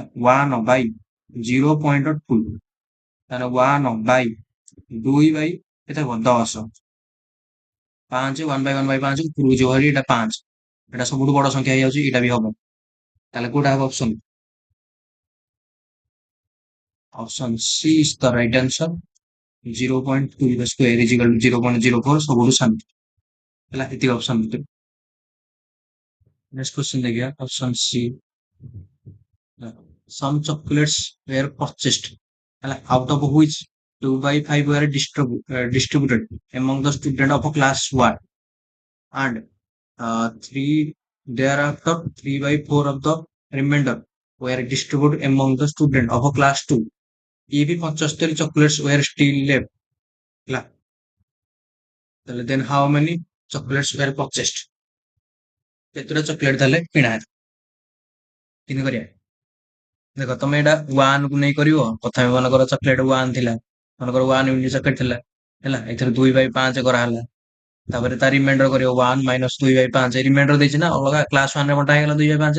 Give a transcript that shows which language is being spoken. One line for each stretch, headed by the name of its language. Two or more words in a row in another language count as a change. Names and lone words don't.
Odia: 1 ବାଇ 0.2 ତାହେଲେ 1 ବାଇ 2 ବାଇ କେତେ ହବ 10। 5 1 ବାଇ 1 ବାଇ 5 ଉପରକୁ ଯିବ ଭାରି, ଏଇଟା 5। ଏଇଟା ସବୁଠୁ ବଡ ସଂଖ୍ୟା ହେଇଯାଉଛି, ଏଇଟା ବି ହବ। ତାହେଲେ କୋଉଟା ହବ ଅପସନ?
English: option C is the right answer. 0.2 the square is equal to 0.04
Odia: ସବୁଠୁ ସାନ ହେଲା। ଏତିକି ଅପସନ ଭିତରେ
English: next question देखिए option C. some chocolates were purchased out of which 2 by 5 were distributed among the student of class 1 and 3 thereafter 3 by 4 of the remainder were distributed among the student of class 2 if 75 chocolates were still left ହେଲା। ତାହେଲେ then how many chocolates were purchased?
Odia: କେତେଟା ଚକୋଲେଟ ତାହେଲେ କିଣା ହେଲା? କେମିତି କରିବା ଦେଖ ତମେ ଏଇଟା 1 କୁ ନେଇ କରିବ। ପ୍ରଥମେ ମନେକର ଚକୋଲେଟ 1 ଥିଲା, ମନେକର 1 ୟୁନିଟ ଚକୋଲେଟ ଥିଲା ହେଲା। ଏଥିରେ 2 ବାଇ 5 କରାହେଲା। ତାପରେ ତା ରିମାଇଣ୍ଡର କରିବ 1 ମାଇନସ 2 ବାଇ 5 ରିମାଇଣ୍ଡର ଦେଇଛି ନା ଅଲଗା କ୍ଲାସ 1 ରେ ବଣ୍ଟା ହେଇଗଲା 2 ବାଇ 5।